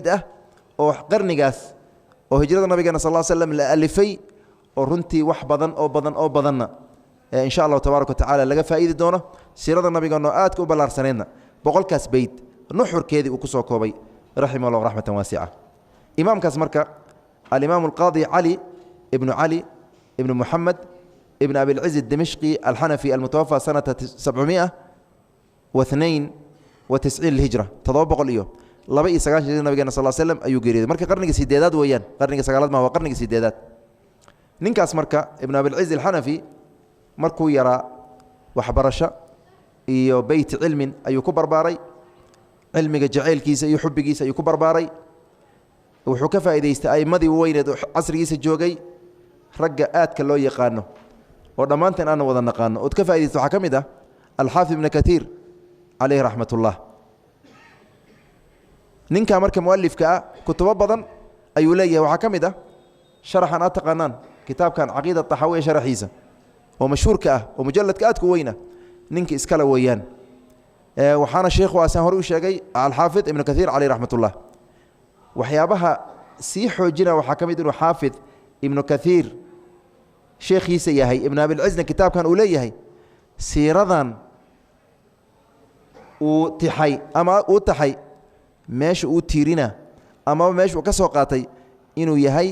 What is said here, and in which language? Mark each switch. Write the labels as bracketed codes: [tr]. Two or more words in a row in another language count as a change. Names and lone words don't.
[so] ah oo qarnigaas oo hijrada nabigeena sal slam la alifay oo runtii wax badan oo badan oo badanna [ar] إن شاء الله تبارك وتعالى [so] laga faa'iidi doono siirada nabigeena oo aadka u ballaarsaneedna 100kaas beyd nuxurkeedii uu ku soo koobay [ar] رحمه الله رحمة واسعة [so] imaamkaas marka alimaam alqaadi cali ibnu muxamed [ar] ابن أبي العز الدمشقي الحنفي المتوفى سنة [so] 792 [ar] للهجرة تضوبق اليوم لبا [so] iyo 9 nabigeena [ar] صلى الله عليه وسلم [so] ayuu geeriyay marka qarniga 8aad weeyaan qarniga 9aad ma waa qarniga 8aad ninkaas marka ibn Abi al-Izz al-Hanafi markuu yaraa waxbarasho iyo bayt cilmin ayuu ku barbaaray cilmiga jaceelkiisa iyo xubbigiisa ayuu ku barbaaray wuxuu ka faa'iideystay aymadii weyneed casrigiisa joogay ragga aadka loo yaqaano oo dhamaanteen aan wada naqaano oo ka faa'iideystay waxa kamid ah al-Hafiz ibn Kathir [ar] عليه رحمة الله [so] ninka marka muallifka kutubo badan ayuu leeyahay waxa kamid ah sharaxan ataqanan kitaabkan aqeeda tahawiya sharaxiisa oo mashhuurka ah oo mujalladka aad ku weyna ninka iskala weeyaan waxaana sheekhu asan hore u sheegay al-Hafiz ibn Kathir [ar] عليه رحمة الله [so] waxyaabaha si xoojina waxa kamid inuu Hafiz ibn Kathir sheekhiisa yahay ibn Abi al-Izz kitaabkan uu leeyahay siiradan uu tixay ama uu taxay meesha uu tiirina ama meesha uu ka soo qaatay inuu yahay